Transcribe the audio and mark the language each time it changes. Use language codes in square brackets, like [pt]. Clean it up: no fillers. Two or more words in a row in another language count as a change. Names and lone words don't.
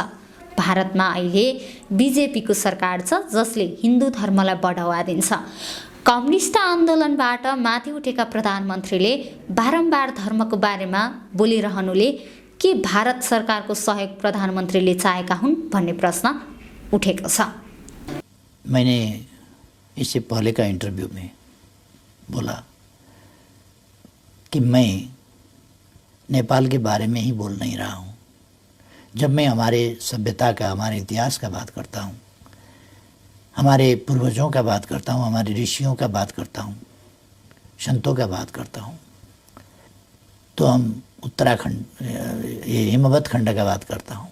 [ne] भारतमा अहिले बीजेपीको सरकार छ जसले हिन्दू धर्मलाई बढावा दिन्छ। कम्युनिस्ट आन्दोलनबाट माथि उठेका प्रधानमन्त्रीले बारम्बार धर्मको बारेमा बोलिरहनुले के भारत सरकारको सहयोग प्रधानमन्त्रीले चाहेका हुन् भन्ने प्रश्न उठेको छ। [hi] मैंने इससे पहले का इंटरव्यू में बोला कि मैं नेपाल के बारे में ही बोल नहीं रहा हूँ। जब मैं हमारे सभ्यता का, हमारे इतिहास का बात करता हूँ, हमारे पूर्वजों का बात करता हूँ, हमारे ऋषियों का बात करता हूँ, संतों का बात करता हूँ, तो हम उत्तराखंड, ये हिमवत खंड का बात करता हूँ।